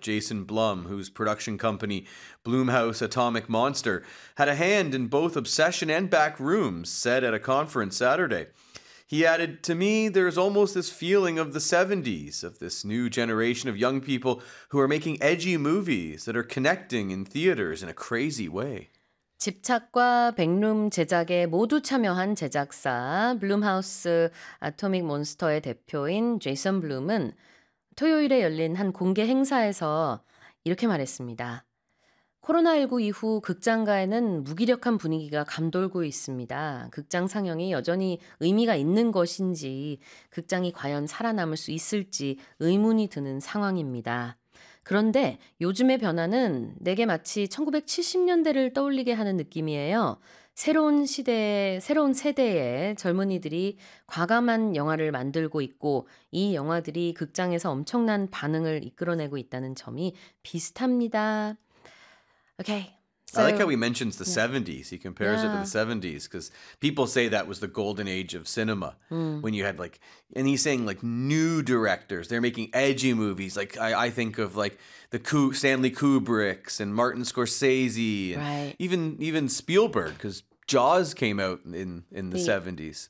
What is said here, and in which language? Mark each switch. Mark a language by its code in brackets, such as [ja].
[en] Jason Blum, whose production company, Blumhouse Atomic Monster, had a hand in both Obsession and Back Rooms, said at a conference Saturday. He added, to me, there's almost this feeling of the 70s, of this new generation of young people who are making edgy movies that are connecting in theaters in a crazy way. [ko] 집착과 백룸 제작에 모두 참여한 제작사 블룸하우스 아토믹 몬스터의 대표인 제이슨 블룸은 토요일에 열린 한 공개 행사에서 이렇게 말했습니다. 코로나19 이후 극장가에는 무기력한 분위기가 감돌고 있습니다. 극장 상영이 여전히 의미가 있는 것인지, 극장이 과연 살아남을 수 있을지 의문이 드는 상황입니다. 그런데 요즘의 변화는 내게 마치 1970년대를 떠올리게 하는 느낌이에요. 새로운 세대의 젊은이들이 과감한 영화를 만들고 있고 이 영화들이 극장에서 엄청난 반응을 이끌어내고 있다는 점이 비슷합니다. [en] Okay. So, I like how he mentions the 70s. He compares it to the 70s because people say that was the golden age of cinema when you had like, and he's saying like new directors, they're making edgy movies. Like I think of like the Stanley Kubricks and Martin Scorsese and even Spielberg because Jaws came out in the 70s.